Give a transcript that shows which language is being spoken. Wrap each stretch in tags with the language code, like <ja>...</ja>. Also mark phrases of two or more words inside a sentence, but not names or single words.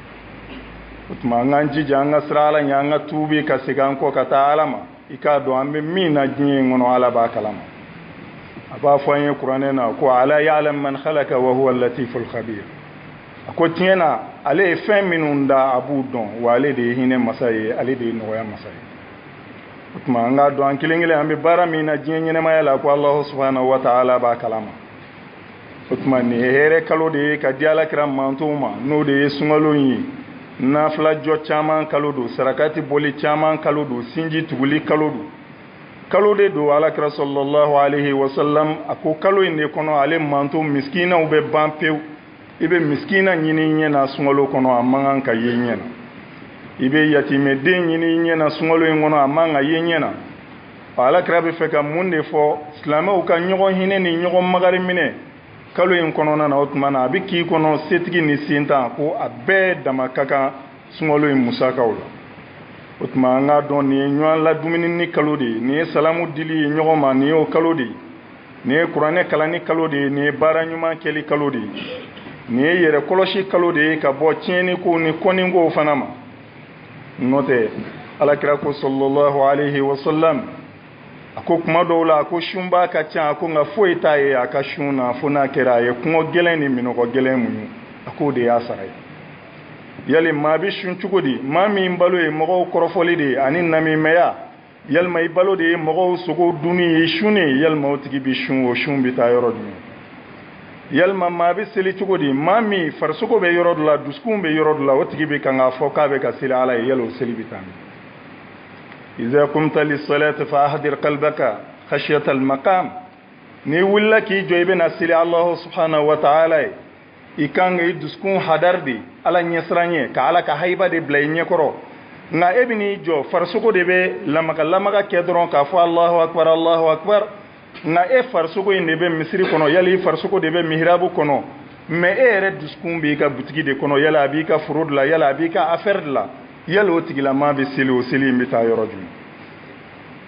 <bm>O tuma an k'an jija an ka sira Ala ɲɛ an ka tuubi ka segin an kɔ ka taa Ala ma i k'a dɔn an bɛ min na diɲɛ in kɔnɔ Ala b'a kalama. Aba fɔ an ye kuranɛ na ko</bm> <ar>ألا يعلم من خلق وهو اللطيف خبير.</ar> <bm>Ko tiɲɛ na ale ye fɛn minnu da a b'u dɔn wa ale de ye hinɛ masa ye ale de ye nɔgɔya masa ye. O tuma an k'a dɔn an kelen kelen an bɛ baara min na diɲɛ ɲɛnɛmaya la ko</bm> <ar>الله سبحانه وتعالى</ar> <bm>b'a kalama. O tuma nin ye hɛrɛ kalo de ye ka di Alakira mantow ma n'o de ye sunkalo in ye nafilajɔ caman kalo don sarakati boli caman kalo don sinji tuguli kalo don. Kalo de do Alakira</bm> <ar>صلى الله عليه وسلم</ar> <bm>a ko kalo in de kɔnɔ ale manto miskinaw bɛ ban pewu i bɛ miskina ɲini i ɲɛna sunkalo kɔnɔ a man kan ka ye i ɲɛna i bɛ yatimɛden ɲini i ɲɛna sunkalo in kɔnɔ a man kan ka ye i ɲɛna Alakira bɛ fɛ ka mun de fɔ silamɛw ka ɲɔgɔn hinɛ ni ɲɔgɔn magari minɛ kalo in kɔnɔna na o tuma na a bɛ k'i kɔnɔ setigi ni sentan ko a bɛɛ dama ka kan sunkalo in musakaw la. O tuma an k'a dɔn nin ye ɲɔgɔn ladumuni ni kalo de ye nin ye salamu dili ye ɲɔgɔn ma nin ye o kalo de ye nin ye kuranɛ kalanni kalo de ye nin ye baara ɲuman kɛli kalo de ye nin ye yɛrɛ kɔlɔsi kalo de ye ka bɔ tiɲɛniko ni kɔnikow fana ma n'o tɛ Alakira ko</bm> <ar>صلى الله عليه وسلم</ar> <bm>a ko kuma dɔw la a ko sunba ka ca a ko nka foyi t'a ye a ka sun na fo n'a kɛra a ye kɔngɔ gɛlɛn ni minɔgɔ gɛlɛn mun a k'o de y'a sara ye. Yali maa bɛ sun cogo di maa min balo ye mɔgɔw kɔrɔfɔli de ani namimɛya yalima i balo de ye mɔgɔw sogo dunni ye sun ye yalima o tigi bɛ sun o sun bɛ taa yɔrɔ jumɛn yalima maa bɛ seli cogo di maa min farisogo bɛ yɔrɔ dɔ la dusukun bɛ yɔrɔ dɔ la o tigi bɛ kan k'a fɔ k'a bɛ ka seli Ala ye yali o seli bɛ taa min.</bm> <ar>إذا قمت للصلاة فأحضر قلبك خشية المقام</ar> <bm>ni wulila k'i jɔ i bɛ na seli</bm> <ar>الله سبحانه وتعالى</ar> <bm>ye i kan ka i dusukun hadar de Ala ɲɛsiran ka Ala ka haiba de bila i ɲɛkɔrɔ nka e bɛ n'i jɔ farisogo de bɛ lamaga kɛ dɔrɔn k'a fɔ</bm> <ar>الله أكبر الله أكبر</ar> <bm>nka e farisogo in de bɛ misiri kɔnɔ yali i farisogo de bɛ mihirabu kɔnɔ mais e yɛrɛ dusukun b'i ka butigi de kɔnɔ yala a b'i ka foro de la yala a b'i ka affaire de la yali o tigilama bɛ seli o seli in bɛ taa yɔrɔ jumɛn.</bm>